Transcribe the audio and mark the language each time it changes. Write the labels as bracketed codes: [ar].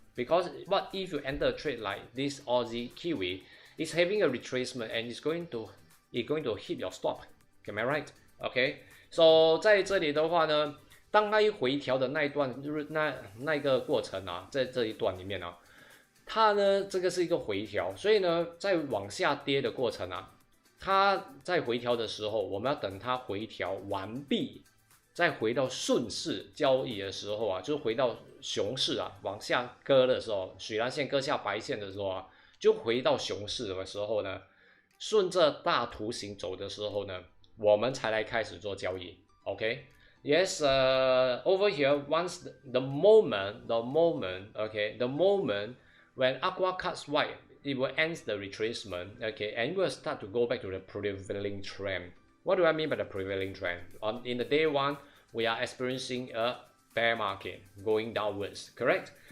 [en] Because what if you enter a trade like this Aussie Kiwi, it's having a retracement and it's going to hit your stop. Am I right? Okay. [zh] So 在这里的话呢，当它一回调的那一段，就是那个过程啊，在这一段里面啊，它呢这个是一个回调，所以呢在往下跌的过程啊，它在回调的时候，我们要等它回调完毕，再回到顺势交易的时候啊，就是回到熊市啊，往下割的时候，水蓝线割下白线的时候啊，就回到熊市的时候呢，顺着大图形走的时候呢，我们才来开始做交易。 OK。 [en] Yes, over here, once the moment, okay, the moment when aqua cuts white, it will end the retracement, okay, and it will start to go back to the prevailing trend. What do I mean by the prevailing trend? In the day one, we are experiencing a bear market going downwards, correct?